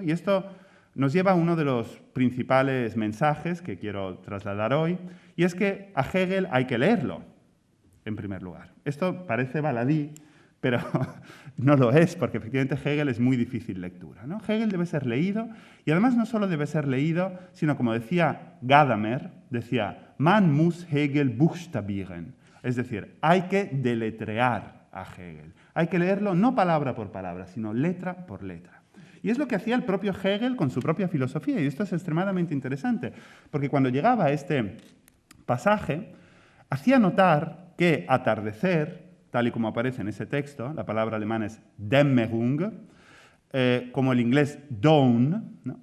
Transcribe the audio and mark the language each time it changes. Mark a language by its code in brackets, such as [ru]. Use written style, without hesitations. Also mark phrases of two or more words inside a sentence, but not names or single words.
[es] Y esto nos lleva a uno de los principales mensajes que quiero trasladar hoy, y es que a Hegel hay que leerlo, en primer lugar. Esto parece baladí, pero no lo es, porque efectivamente Hegel es muy difícil lectura, ¿no? Hegel debe ser leído, y además no solo debe ser leído, sino como decía Gadamer, decía, [de] man muss Hegel buchstabieren, [es] es decir, hay que deletrear a Hegel. Hay que leerlo no palabra por palabra, sino letra por letra. Y es lo que hacía el propio Hegel con su propia filosofía, y esto es extremadamente interesante, porque cuando llegaba a este pasaje, hacía notar que atardecer, tal y como aparece en ese texto, la palabra alemana es Dämmerung, como el inglés dawn, ¿no?